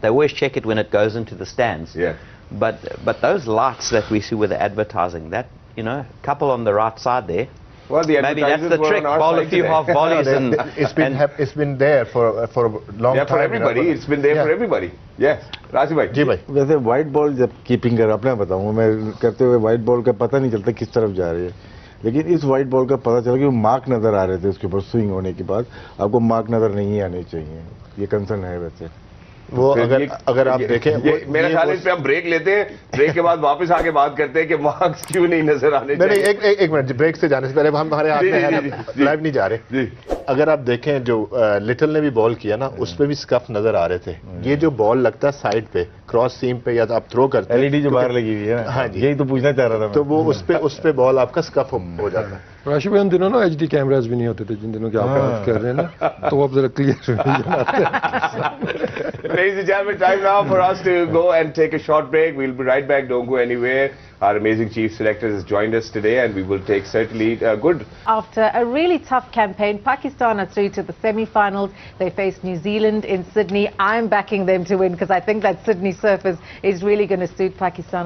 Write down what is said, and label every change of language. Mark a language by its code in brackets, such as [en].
[en] They always check it when it goes into the stands. But those lights that we see with the advertising, that, couple on the right side there, well, maybe that's the trick. Bowl a few half volleys and it's been there for a long time. Yeah, for everybody. It's been there for everybody. [hi] Yeah. Rajiv भाई जी भाई, वैसे white ball जब keeping कर अपने बताऊंगा मैं करते हुए, वाइट बॉल का पता नहीं चलता किस तरफ जा रही है, लेकिन इस वाइट बॉल का पता चला कि मार्क नजर आ रहे थे उसके ऊपर स्विंग होने के बाद. आपको मार्क नजर नहीं आने चाहिए, ये कंसर्न है वैसे. वो अगर आप देखें, मेरा ख्याल है इस पे हम ब्रेक लेते हैं, ब्रेक के बाद वापस आके बात करते हैं कि मार्क्स क्यों नहीं नजर आने चाहिए. नहीं, एक मिनट, ब्रेक से जाने से पहले हम हमारे हाथ में लाइव नहीं जा रहे. अगर आप देखें जो लिटल ने भी बॉल किया ना, उस पे भी स्कफ नजर आ रहे थे. ये जो बॉल लगता है साइड पे, क्रॉस सीम पे, या तो आप थ्रो करते हैं, एलईडी जो बाहर लगी हुई है ना, हाँ जी, यही तो पूछना चाह रहा था मैं. तो वो उस पे बॉल आपका स्कफ हो जाता है. राशिद भाई, उन दिनों ना एचडी कैमरास भी नहीं होते थे जिन दिनों की आप बात कर रहे हैं ना, तो अब जरा clear. [en] Ladies and gentlemen, time now for us to go and take a short break. We'll be right back. Don't go anywhere. Our amazing chief selector has joined us today, and we will take certainly good. After a really tough campaign, Pakistan are through to the semi-finals. They face New Zealand in Sydney. I'm backing them to win because I think that Sydney surface is really going to suit Pakistan.